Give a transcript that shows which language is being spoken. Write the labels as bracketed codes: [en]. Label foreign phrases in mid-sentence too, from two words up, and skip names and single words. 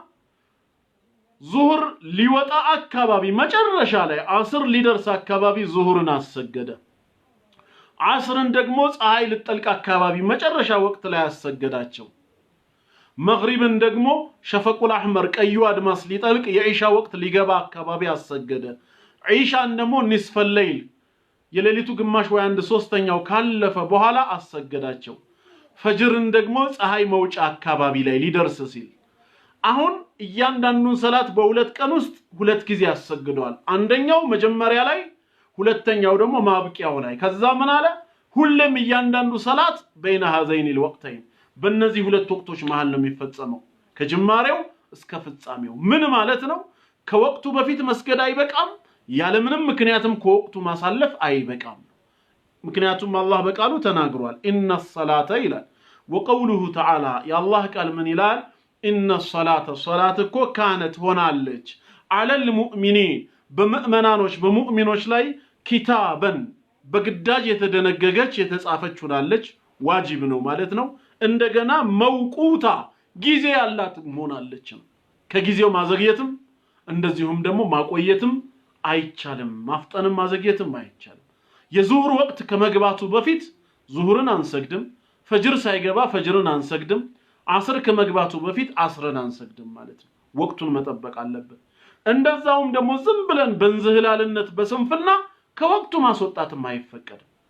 [am] ዙህር ሊወጣ አካባቢ መጨረሻ ላይ አስር ሊደርስ አካባቢ ዙህርን አሰገደ አስርን ደግሞ ፀሐይ ልጠልቅ አካባቢ መጨረሻ ወቅት ላይ አሰገዳቸው መግሪብን ደግሞ [ar] الشفق الأحمر [am] ቀዩ አድማስ ሊጠልቅ የዒሻ ወቅት ሊገባ አካባቢ አሰገደ ዒሻን ደግሞ [ar] نصف الليل [am] የሌሊቱ ግማሽ ወይ 1/3ኛው ካለፈ በኋላ አሰገዳቸው ፈጅርን ደግሞ ፀሐይ መውጫ አካባቢ ላይ ሊደርስ ሲል አሁን እያንዳንዱን ሰላት በሁለት ቀን ውስጥ ሁለት ጊዜ ያሰግደዋል አንደኛው መጀመሪያ ላይ ሁለተኛው ደግሞ ማብቂያው ላይ ከዛ ምን አለ ሁሉም እያንዳንዱ ሰላት [ar] بين هذين الوقتين [am] በእነዚህ ሁለት ወቅቶች መሃል ነው የሚፈጸመው ከጅማሬው እስከ ፍጻሜው ምን ማለት ነው ከወቅቱ በፊት መስገድ አይበቃም ያለ ምንም ምክንያትም ከወቅቱ ማሳለፍ አይበቃም ምክንያቱም አላህ በቃሉ ተናግሯል [ar] ان الصلاه ይላል وقوله تعالى يا الله [am] ቃል ምን ይላል [ar] ان الصلاه صلاتك كانت ሆናለች على [am] المؤمنين በመእመናኖች በሙእሚኖች ላይ ኪታበን በግዳጅ የተደነገገች የተጻፈች ሆናለች ዋጅብ ነው ማለት ነው እንደገና መውቁታ ጊዜ ያላት ሆናለች ከጊዜው ማዘግየትም እንደዚሁም ደግሞ ማቆየትም አይቻልም ማፍጠንም ማዘግየትም አይቻልም የዙህር ወቅት ከመግባቱ በፊት ዙህርን አንሰግድም ፈጅር ሳይገባ ፈጅርን አንሰግድም አስር ከመግባቱ በፊት አስርን አንሰግድም ማለት ነው ወቅቱን መጠበቅ አለበት እንደዛውም ደግሞ ዝም ብለን በእንዝህላልነት በስንፍና ከወቅቱ ማስወጣትም አይፈቀድም